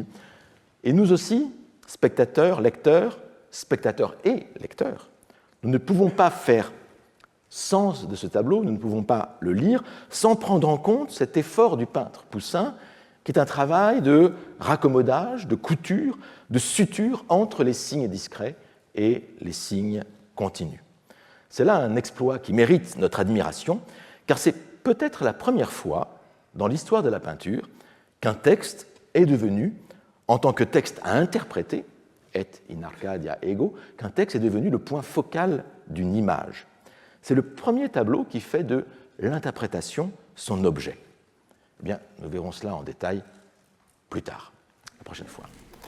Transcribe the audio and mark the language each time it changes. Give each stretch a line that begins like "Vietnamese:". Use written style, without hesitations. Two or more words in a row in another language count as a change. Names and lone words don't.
French: Et nous aussi, spectateurs et lecteurs, nous ne pouvons pas faire sens de ce tableau, nous ne pouvons pas le lire sans prendre en compte cet effort du peintre Poussin, qui est un travail de raccommodage, de couture, de suture entre les signes discrets et les signes continus. C'est là un exploit qui mérite notre admiration, car c'est peut-être la première fois dans l'histoire de la peinture qu'un texte est devenu, en tant que texte à interpréter,
Latin: et in Arcadia ego,
French: qu'un texte est devenu le point focal d'une image. C'est le premier tableau qui fait de l'interprétation son objet. Eh bien, nous verrons cela en détail plus tard, la prochaine fois.